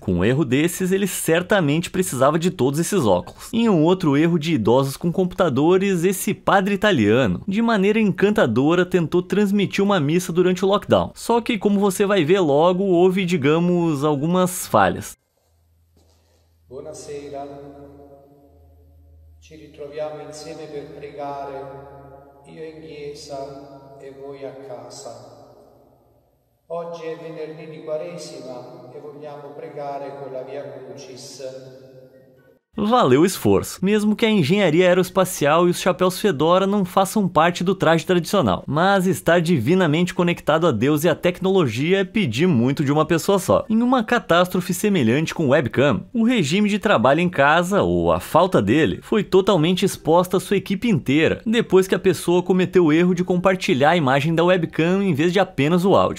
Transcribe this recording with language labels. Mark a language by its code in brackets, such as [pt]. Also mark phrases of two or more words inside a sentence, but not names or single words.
[pt] Com um erro desses, ele certamente precisava de todos esses óculos. Em um outro erro de idosos com computadores, esse padre italiano, de maneira encantadora, tentou transmitir uma missa durante o lockdown. Só que, como você vai ver logo, houve, digamos, algumas falhas. [it] Buonasera, ci ritroviamo insieme per pregare, io in chiesa e voi a casa. Oggi è venerdì di Quaresima e vogliamo pregare con la Via Crucis. [pt] Valeu o esforço, mesmo que a engenharia aeroespacial e os chapéus fedora não façam parte do traje tradicional. Mas estar divinamente conectado a Deus e à tecnologia é pedir muito de uma pessoa só. Em uma catástrofe semelhante com o webcam, o regime de trabalho em casa, ou a falta dele, foi totalmente exposta à sua equipe inteira, depois que a pessoa cometeu o erro de compartilhar a imagem da webcam em vez de apenas o áudio.